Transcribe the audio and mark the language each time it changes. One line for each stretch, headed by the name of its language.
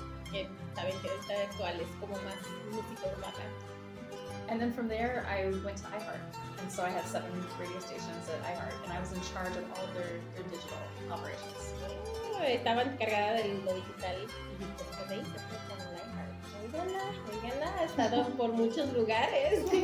Spanish: Que saben que esta actual es como más música urbana.
English: And then from there, I went to iHeart. And so I had 7 radio stations at iHeart, and I was in charge of all of their digital operations.
Spanish: Estaba encargada de lo digital y después de ahí se fue con iHeart. Oiganla, ha estado por muchos lugares.